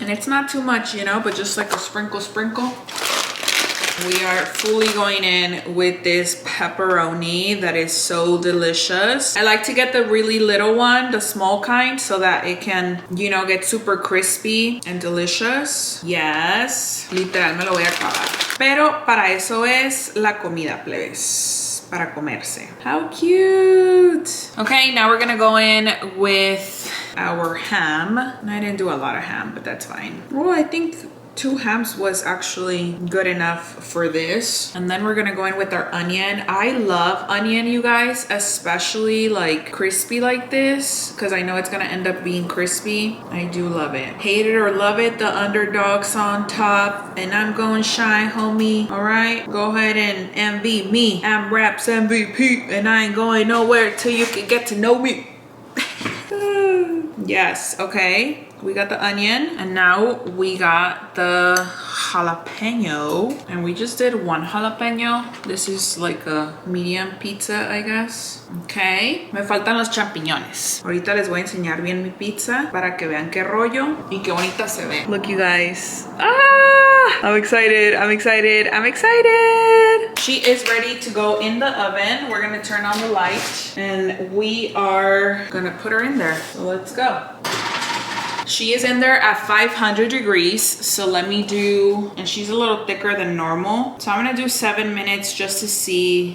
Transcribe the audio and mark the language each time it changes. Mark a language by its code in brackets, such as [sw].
[en] And it's not too much, you know, but just like a sprinkle. We are fully going in with this pepperoni that is so delicious. I like to get the really little one, the small kind, so that it can, you know, get super crispy and delicious. [es] Yes. Literal, me lo voy a acabar. Pero para eso es la comida, plebes. Para comerse. [en] How cute. Okay, now we're gonna go in with our ham. And I didn't do a lot of ham, but that's fine. Oh, I think 2 hams was actually good enough for this. And then we're gonna go in with our onion. I love onion, you guys, especially like crispy like this, because I know it's gonna end up being crispy. I do love it. Hate it or love it, the underdog's on top, and I'm going shine, homie. All right, go ahead and envy me. I'm Raps MVP, and I ain't going nowhere till you can get to know me. Yes, okay. We got the onion, and now we got the jalapeno, and we just did 1 jalapeno. This is like a medium pizza, I guess. [es] Okay, me faltan los champiñones. Ahorita les voy a enseñar bien mi pizza para que vean qué rollo y qué bonita se ve. [en] Look, you guys. Ah, I'm excited, I'm excited, I'm excited. She is ready to go in the oven. We're gonna turn on the light, and we are gonna put her in there. So let's go. She is in there at 500 degrees, so let me do, and she's a little thicker than normal, so I'm gonna do 7 minutes just to see.